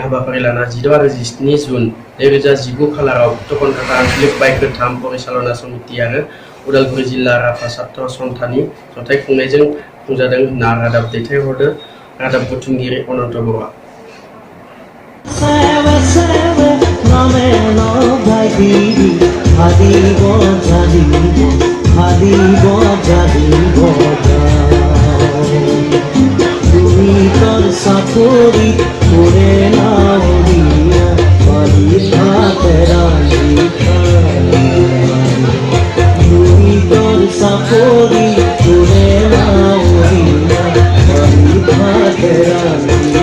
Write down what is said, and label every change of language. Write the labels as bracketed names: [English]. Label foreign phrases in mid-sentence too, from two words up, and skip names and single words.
[Bodo] हाबाफारि लाना 16 आरो 17 जुन 2019 खालाराव कलकाता आन्चलिक बाइक 3 परिचालना समिति आरो उदालगुरि जिल्ला राभा छात्र सन्थानि जथाय खुंनायजों खुंजादों होनना रादाब दैथायहरदों रादाब बुथुमगिरि अनन्त बर'आ [Bangla] চাকরি করে নাও দিয়া বাড়ির ভাতেরানি তুমি তোর চাকরি করে নাও দিয়া বাড়ির ভাতেরানি